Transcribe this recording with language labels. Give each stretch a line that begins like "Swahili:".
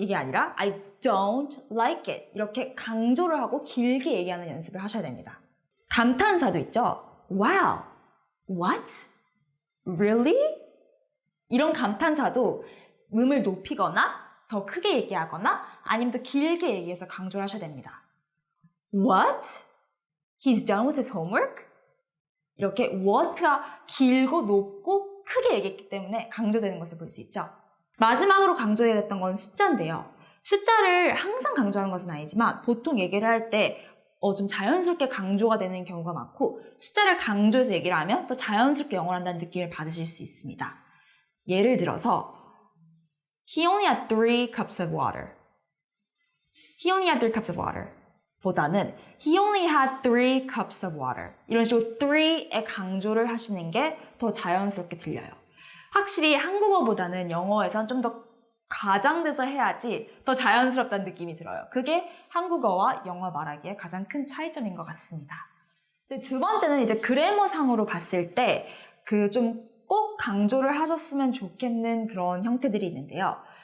Korean: 이게 아니라
English: I don't like it.
Korean: 이렇게 강조를 하고 길게 얘기하는 연습을 하셔야 됩니다. 감탄사도 있죠.
English: Wow, what? Really?
Korean: 이런 감탄사도 음을 높이거나 더 크게 얘기하거나 아니면 더 길게 얘기해서 강조를 하셔야 됩니다.
English: What? He's done with his homework?
Korean: 이렇게 what가 길고 높고 크게 얘기했기 때문에 강조되는 것을 볼 수 있죠. 마지막으로 강조해야 했던 건 숫자인데요. 숫자를 항상 강조하는 것은 아니지만 보통 얘기를 할 때 좀 자연스럽게 강조가 되는 경우가 많고 숫자를 강조해서 얘기를 하면 더 자연스럽게 영어를 한다는 느낌을 받으실 수 있습니다. 예를 들어서
English: He only had 3 cups of water. He only had 3 cups of water.
Korean: 보다는
English: He only had 3 cups of water.
Korean: 이런 식으로 3에 강조를 하시는 게 더 자연스럽게 들려요. 확실히 한국어보다는 영어에선 좀 더 가장돼서 해야지 더 자연스럽다는 느낌이 들어요. 그게 한국어와 영어 말하기의 가장 큰 차이점인 것 같습니다. 두 번째는 이제 그래머상으로 봤을 때 그 좀 꼭 강조를 하셨으면 좋겠는 그런 형태들이 있는데요.